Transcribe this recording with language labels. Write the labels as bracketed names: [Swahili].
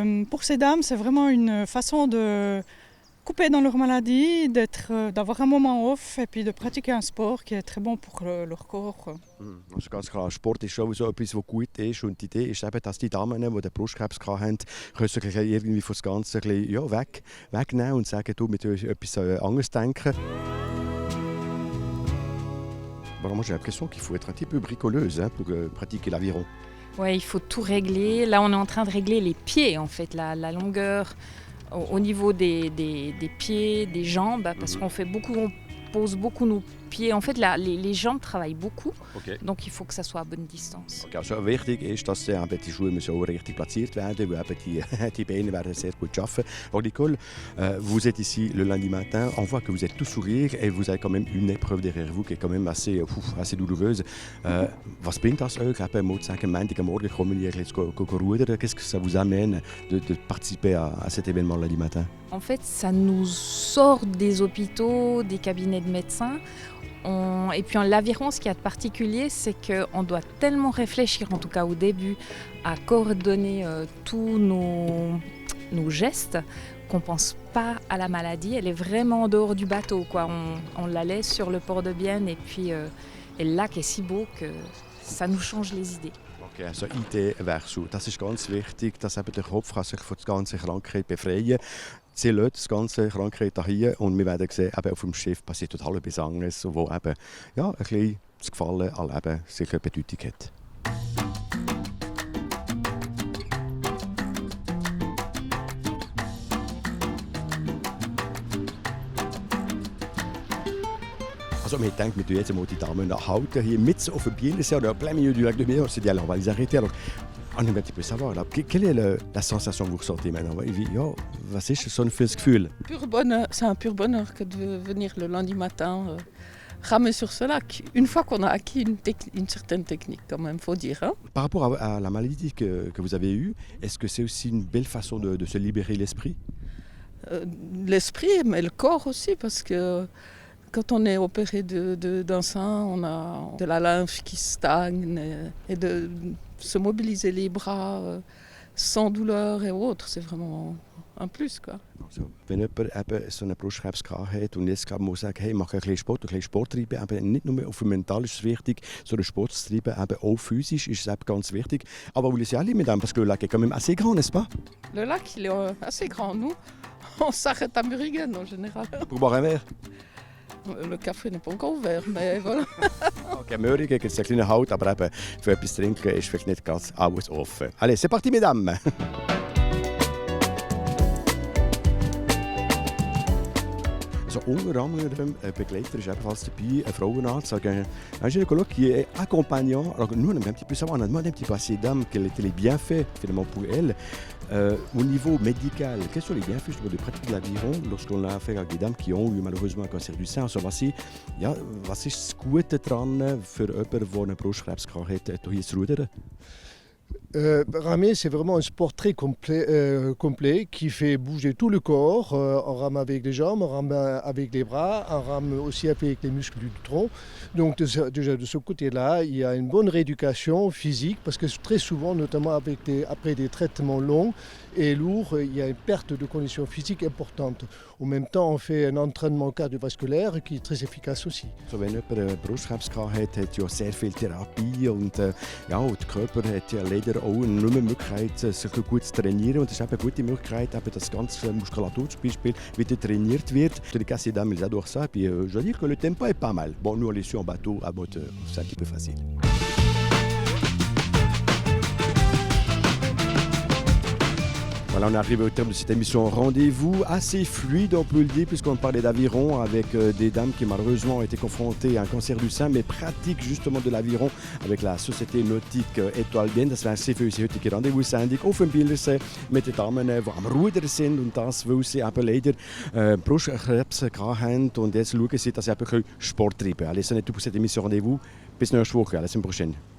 [French] Pour ces dames, c'est vraiment une façon de couper dans leur maladie, d'avoir un moment off et puis de pratiquer un sport qui est très bon pour leur corps. [German] Also ganz klar, Sport ist sowieso etwas, was gut ist. Und die Idee ist eben, dass die Damen, die den Brustkrebs haben, können sich irgendwie von das Ganze ein bisschen, wegnehmen und sagen, du, mit etwas anderes denken. [French] Bon, moi j'ai l'impression qu'il faut être un petit peu bricoleuse pour pratiquer l'aviron. Ouais, il faut tout régler. Là, on est en train de régler les pieds, en fait, la longueur au niveau des pieds, des jambes, parce qu'on pose beaucoup nos pieds. En fait, les jambes travaillent beaucoup, donc il faut que ça soit à bonne distance. [German] Okay, also wichtig ist, dass die Schuhe müssen auch richtig platziert werden, weil die Beine werden sehr gut arbeiten. [French] Alors Nicole, vous êtes ici le lundi matin, on voit que vous êtes tout sourire et vous avez quand même une épreuve derrière vous qui est quand même assez douloureuse. [German] Was bringt das euch? Eben, mal zu sagen, Montag am Morgen kommen wir jetzt rudern. [French] Qu'est-ce que ça vous amène de participer à cet événement lundi matin? En fait, ça nous sort des hôpitaux, des cabinets de médecins. Et puis en l'aviron, ce qu'il y a de particulier, c'est qu'on doit tellement réfléchir, en tout cas au début, à coordonner tous nos gestes qu'on ne pense pas à la maladie. Elle est vraiment en dehors du bateau, quoi. On la laisse sur le port de Bienne et puis et le lac est si beau que ça nous change les idées. [German] Okay, also Ideenwechsel, das ist ganz wichtig, dass eben der Kopf kann sich von der ganzen Krankheit befreien kann. Sie lassen das ganze Krankheit hier und wir werden sehen, eben auf dem Schiff passiert total etwas anderes, wo eben ein bisschen das Gefallen an Leben sich eine Bedeutung hat. Also, wir denken, wir tun jetzt mal die Damen halten hier mit auf dem Bielersee oder [French] en plein milieu du lac de Bienne. On s'est dit, alors on va les arrêter. Alors, on aimerait un petit peu savoir, là, quelle est la sensation que vous ressentez maintenant? [German] Was ist so ein Gefühl? [French] Pur bonheur, c'est un pur bonheur que de venir le lundi matin ramer sur ce lac. Une fois qu'on a acquis une certaine technique, quand même, faut dire. Hein? Par rapport à la maladie que vous avez eue, est-ce que c'est aussi une belle façon de se libérer l'esprit? L'esprit, mais le corps aussi, parce que quand on est opéré d'un sein, on a de la lymphe qui stagne et de se mobiliser les bras sans douleur et autres, c'est vraiment un plus, quoi. [German] Also, wenn jemand eben so einen Brustkrebs hat und jetzt gerade muss sagen, hey, mach ein bisschen Sport treiben, eben nicht nur auf dem Mental ist es wichtig, so einen Sport zu treiben, eben auch physisch ist es eben ganz wichtig. [French] Aber vous laissez aller, mesdames, parce que le lac est quand même assez grand, n'est-ce pas? Le lac, il est assez grand. Nous, on s'arrête à Murigen en général. Pour boire un verre? Le café n'est pas encore ouvert, mais voilà. [German] Okay, Möhringen gibt es einen kleinen Halt, aber eben für etwas zu trinken ist vielleicht nicht ganz alles offen. [French] Allez, c'est parti, mesdames! [German] Also unter anderem ein Begleiter ist ebenfalls dabei, un Frauenarzt, [French] un gynécologue qui est accompagnant. Alors nous, on aimerait un petit peu savoir, on a demandé un petit peu à ces dames quels étaient les bienfaits finalement pour elles. Au niveau médical, quels sont les bienfaits de pratiquer l'aviron lorsqu'on a affaire avec des dames qui ont eu malheureusement un cancer du sein? Also was ist das Gute daran für jemanden, der einen Brustkrebs hat, hier zu rudern? Ramer, c'est vraiment un sport très complet qui fait bouger tout le corps. On rame avec les jambes, on rame avec les bras, on rame aussi avec les muscles du tronc. Donc déjà de ce côté-là, il y a une bonne rééducation physique parce que très souvent, notamment après des traitements longs et lourds, il y a une perte de condition physique importante. En même temps, on fait un entraînement cardiovasculaire qui est très efficace aussi. [German] So, wenn jemand Brustkrebs hat ja sehr viel Therapie und der Körper hat ja leider auch nur eine Möglichkeit, sich gut zu trainieren. Und das ist eben eine gute Möglichkeit, eben, dass ganz Muskulatur zum Beispiel wieder trainiert wird. [French] Les cas, c'est dames, ils adorent ça. Puis je dois dire que le tempo est pas mal. Bon, nous on est sur un bateau à moteur, c'est un petit peu facile. Voilà, on arrive au terme de cette émission Rendez-vous, assez fluide on peut le dire, puisqu'on parlait d'aviron avec des dames qui malheureusement ont été confrontées à un cancer du sein, mais pratiquent justement de l'aviron avec la société nautique Étoile Bienne. [German] Das wäre sehr für unsere heutige Rendezvous-Sendung auf dem Bildersee mit den Damen, die am Ruder sind, und das, weil sie eben leider Brustkrebs hatten und jetzt schauen sie, dass sie eben Sport treiben können. [French] Allez, ce n'est tout pour cette émission Rendez-vous. [German] Bis nächste Woche, [French] à la semaine prochaine.